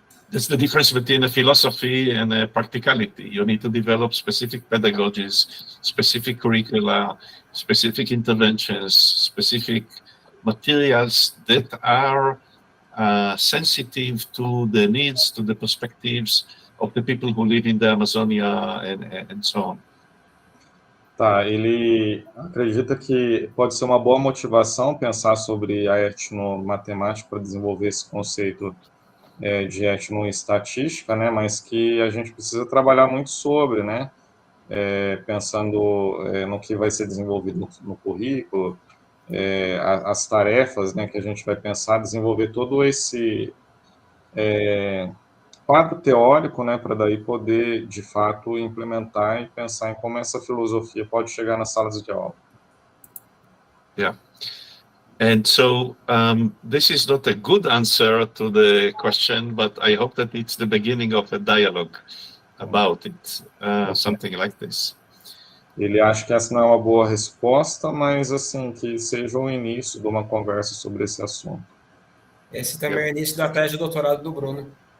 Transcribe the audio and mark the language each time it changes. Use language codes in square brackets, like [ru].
[en] That's the difference between a philosophy and a practicality. You need to develop specific pedagogies, specific curricula, specific interventions, specific materials that are sensitive to the needs, to the perspectives of the people who live in the Amazonia and so on. [pt] Tá, ele acredita que pode ser uma boa motivação pensar sobre a etnomatemática para desenvolver esse conceito de etnoestatística, né, mas que a gente precisa trabalhar muito sobre, né, pensando no que vai ser desenvolvido no currículo, as tarefas, né, que a gente vai pensar, desenvolver todo esse quadro teórico, né, para daí poder, de fato, implementar e pensar em como essa filosofia pode chegar nas salas de aula. [en] Yeah. And so this is not a good answer to the question, but I hope that it's the beginning of a dialogue about it, something like this. [pt] Ele acha que essa não é uma boa resposta, mas assim, que seja o início de uma conversa sobre esse assunto. Esse também é o início da tese de doutorado do Bruno.